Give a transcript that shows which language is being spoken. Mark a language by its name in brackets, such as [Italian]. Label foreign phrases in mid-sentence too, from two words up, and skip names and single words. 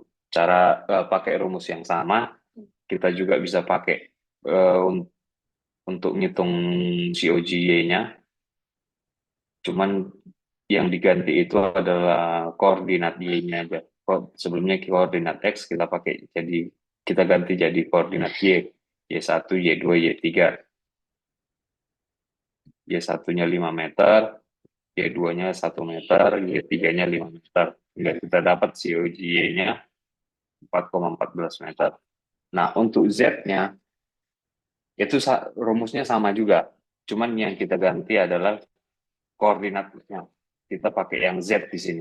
[Indonesian] Cara pakai rumus yang sama, kita juga bisa pakai untuk ngitung COG Y-nya. Cuman yang diganti itu adalah koordinat Y-nya aja. Sebelumnya koordinat X kita pakai, jadi kita ganti jadi koordinat Y. Y1, Y2, Y3. Y1-nya 5 meter, Y2-nya 1 meter, Y3-nya 5 meter. Hingga kita dapat COG-nya 4,14 meter. Nah, untuk Z-nya, itu rumusnya sama juga. Cuman yang kita ganti adalah koordinatnya. Kita pakai yang Z di sini.